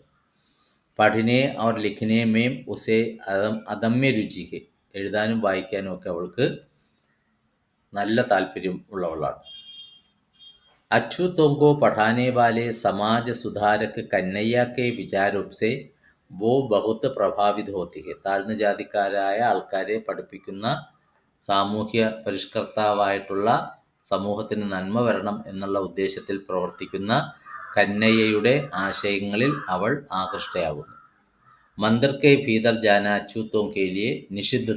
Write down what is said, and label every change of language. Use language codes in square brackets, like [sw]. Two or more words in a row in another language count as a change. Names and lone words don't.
[hi] पढ़ने और लिखने में उसे अदम्य रुचि है. [ml] എഴുതാനും വായിക്കാനും ഒക്കെ അവൾക്ക് നല്ല താല്പര്യം ഉള്ളവളാണ്. [hi] अछूतों को पढ़ाने वाले समाज सुधारक कन्हैया के विचारों से वो बहुत प्रभावित होती है. [ml] താഴ്ന്ന ജാതിക്കാരായ ആൾക്കാരെ പഠിപ്പിക്കുന്ന സാമൂഹ്യ പരിഷ്കർത്താവായിട്ടുള്ള, സമൂഹത്തിന് നന്മ വരണം എന്നുള്ള ഉദ്ദേശത്തിൽ പ്രവർത്തിക്കുന്ന കന്നയ്യയുടെ ആശയങ്ങളിൽ അവൾ ആകൃഷ്ടയാകുന്നു. [hi] मंदिर के भीतर जाना अछूतों के लिए निषिद्धता.